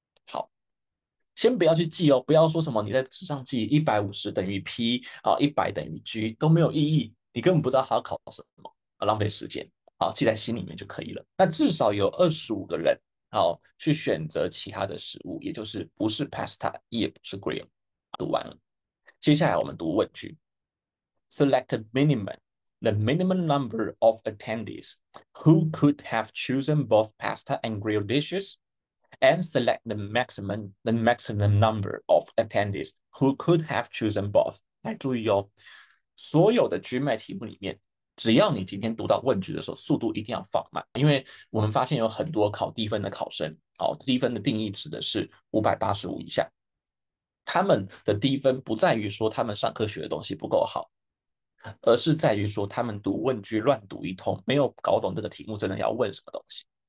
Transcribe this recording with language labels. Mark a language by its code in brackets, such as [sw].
[zh] 好，先不要去记哦，不要说什么你在纸上记150等于 p 啊，100等于 g 都没有意义，你根本不知道他要考什么，浪费时间。好，记在心里面就可以了。那至少有25个人好去选择其他的食物，也就是不是 pasta，也不是 grill。读完了，接下来我们读问句。 [en] Select a minimum, the minimum number of attendees who could have chosen both pasta and grilled dishes, and select the maximum number of attendees who could have chosen both。 [zh] 来注意哦，所有的 GMAT 题目里面，只要你今天读到问句的时候，速度一定要放慢，因为我们发现有很多考低分的考生，低分的定义指的是585以下，他们的低分不在于说他们上课学的东西不够好，而是在于说他们读问句乱读一通，没有搞懂这个题目真的要问什么东西。